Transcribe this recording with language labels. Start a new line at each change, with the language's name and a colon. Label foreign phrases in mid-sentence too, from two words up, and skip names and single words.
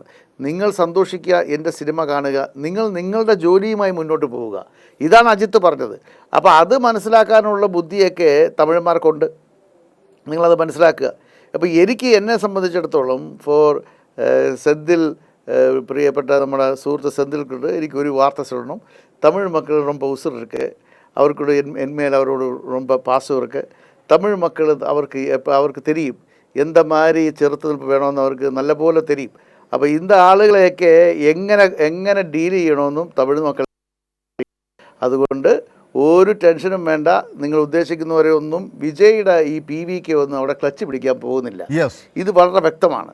Malayalam: നിങ്ങൾ സന്തോഷിക്കുക, എൻ്റെ സിനിമ കാണുക, നിങ്ങൾ നിങ്ങളുടെ ജോലിയുമായി മുന്നോട്ട് പോവുക. ഇതാണ് അജിത്ത് പറഞ്ഞത്. അപ്പോൾ അത് മനസ്സിലാക്കാനുള്ള ബുദ്ധിയൊക്കെ തമിഴന്മാർക്കുണ്ട്. നിങ്ങളത് മനസ്സിലാക്കുക. അപ്പോൾ എന്നെ സംബന്ധിച്ചിടത്തോളം സെന്തിൽ പ്രിയപ്പെട്ട നമ്മുടെ സുഹൃത്ത് സെന്തിൽക്കുണ്ട് എനിക്കൊരു വാർത്ത சொல்லணும்.
Tamil: தமிழ் மக்கள் ரொம்ப உசுர் இருக்குது. அவருக்கு என்மேல் அவரோட ரொம்ப பாசம் இருக்குது. தமிழ் மக்கள் அவருக்கு தெரியும் எந்த மாதிரி
Malayalam: ചെറുത്തുനിൽപ്പ് വേണമെന്ന് അവർക്ക് നല്ല പോലെ
Tamil: தெரியும்.
Malayalam: അപ്പോൾ இந்த ആളുകളെയൊക്കെ എങ്ങനെ ഡീൽ ചെയ്യണമെന്നും തമിഴ് മക്കൾ. അതുകൊണ്ട് ഒരു ടെൻഷനും വേണ്ട. നിങ്ങൾ ഉദ്ദേശിക്കുന്നവരെ ഒന്നും വിജയുടെ ഈ PVK ഒന്നും അവിടെ ക്ലച്ച് പിടിക്കാൻ പോകുന്നില്ല. ഇത് വളരെ വ്യക്തമാണ്.